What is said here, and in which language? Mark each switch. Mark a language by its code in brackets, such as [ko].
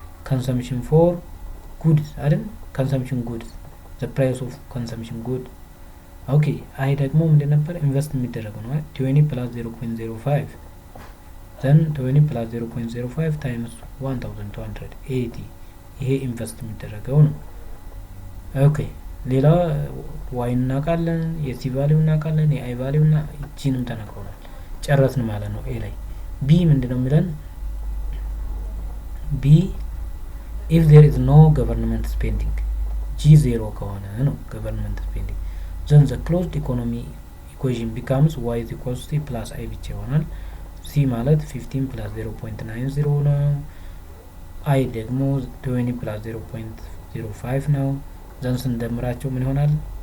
[en] consumption for goods [am] አይደል? [en] consumption goods the price of consumption good [am] ኦኬ አይ ደግሞ ምንድን ነበር? ኢንቨስት የሚደረገው ነው። [en] 20 plus 0.05 then 20 plus 0.05 times 1280 [am] ይሄ ኢንቨስት የሚደረገው ነው። ኦኬ ሌላ ዋይ እናውቃለን፣ የሲ ቫልዩ እናውቃለን፣ የአይ ቫልዩ እና ጂንም ተነግሮናል። ጨረስን ማለት ነው። ኤ ላይ ቢ ምንድነው የሚለን? [en] ቢ if there is no government spending [am] ጂ 0 ከሆነ ነው [en] government spending then the closed economy equation becomes y is equals to c plus i [am] ብቻ ይሆናል። c ማለት 15 plus 0.90 ነው። i ደግሞ 20 plus 0.05 ነው። [en] then [am] ስንደምራቸው ምን ይሆናል?